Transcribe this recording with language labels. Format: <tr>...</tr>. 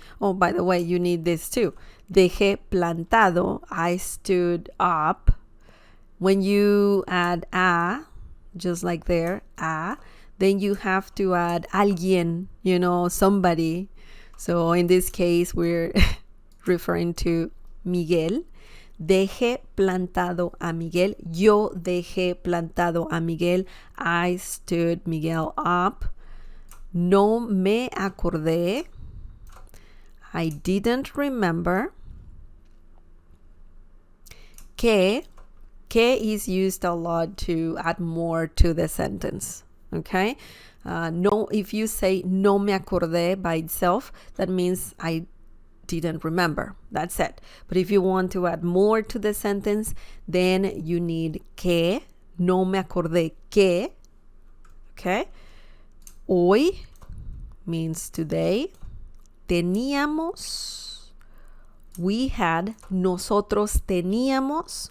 <en>Oh, by the way, you need this too.</en> <es>Dejé plantado,</es> <en>I stood up. When you add a, just like there, a, then you have to add alguien, you know, somebody. So in this case, we're referring to Miguel.</en> <es>Dejé plantado a Miguel. Yo dejé plantado a Miguel.</es> <en>I stood Miguel up.</en> <es>No me acordé.</es> <en>I didn't remember. Que is used a lot to add more to the sentence. Okay? No, if you say</en> <es>no me acordé</es> <en>by itself, that means I didn't remember. That's it. But if you want to add more to the sentence, then you need que.</en> <es>No me acordé que. Okay? Hoy</es> <en>means today.</en> <es>Teníamos</es> <en>We had,</en> <es>nosotros teníamos.</es>